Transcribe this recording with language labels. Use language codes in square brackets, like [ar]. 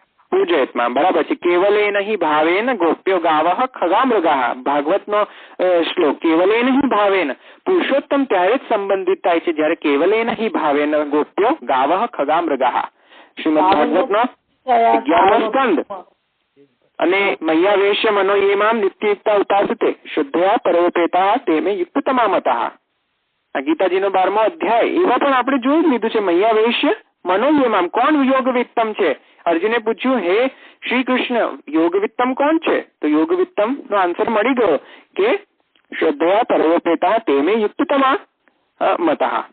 [sa] પૂજયત મામ, [gu] બરાબર છે। [sa] કેવલેન હિ ભાવેન ગોપ્યો ગાવઃ ખગા મૃગા, [gu] ભાગવતનો શ્લોક। [sa] કેવલેન હિ ભાવેન, [gu] પુરુષોત્તમ ત્યારે જ સંબંધિત થાય છે જ્યારે [sa] કેવલેન હિ ભાવેન ગોપ્યો ગાવઃ ખગા મૃગા। [gu] શ્રીમદ ભાગવતનો 11મો સ્કંદ। [sa] અને મય્યાવેશ્ય મનો ये माम नित्ययुक्ता उपासते शुद्धया परोपेता तेमे युक्ततमा मतः। [gu] આ ગીતાજીનો 12મો અધ્યાય। એવા પણ આપણે જોઈ લીધું છે [sa] મય્યાવેશ્ય મનો ये माम। [gu] કોણ યોગવિત્તમ છે? અર્જુને પૂછ્યું, હે શ્રી કૃષ્ણ, યોગવિત્તમ કોણ છે? તો યોગવિત્તમ નો આન્સર મળી ગયો કે [sa] શ્રદ્ધયા પરોપેતા તેમે યુક્તતમા। મતઃ.